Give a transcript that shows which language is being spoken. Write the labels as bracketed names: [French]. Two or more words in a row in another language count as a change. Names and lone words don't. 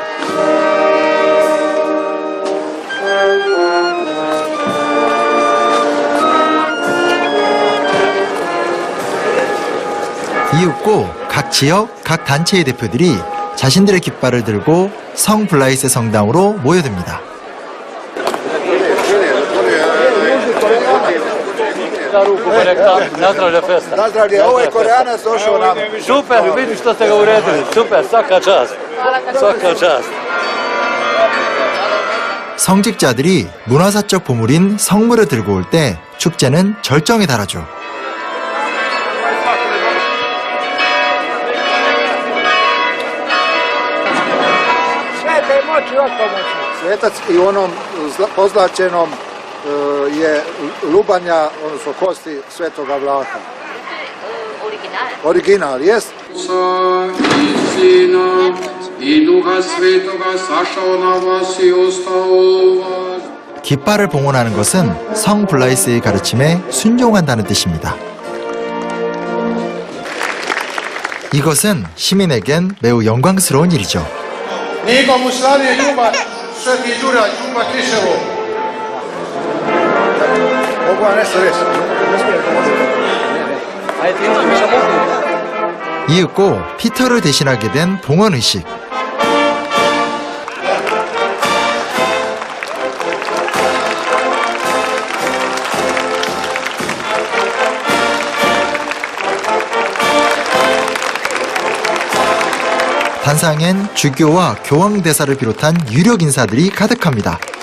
[Korean] 이윽고 각 지역, 각 단체의 대표들이 자신들의 깃발을 들고 성 블라이세 성당으로 모여듭니다. [Croatian] Nazdravlje, ovo je Koreanac došao nam. Super, vidim što ste ga uredili. Super, svaka čast. Svaka čast. [Korean] 성직자들이 문화사적 보물인 성물을 들고 올 때 축제는 절정에 달하죠. [Croatian] Svetac i u onom pozlačenom je lubanja, odnosno kosti Svetoga Vlaha. Original, jest? I Duha Svetoga sašao na vas i ostao u vas. [Korean] 깃발을 봉헌하는 것은 성 블라이스의 가르침에 순종한다는 뜻입니다. 이것은 시민에겐 매우 영광스러운 일이죠. [Croatian] Niko mu slavi ljubav, Sveti Đura, ljubav Kriševo. Mogu vam nešto reći? [Korean] 이윽고 피터를 대신하게 된 봉헌의식. 단상엔 주교와 교황대사를 비롯한 유력 인사들이 가득합니다.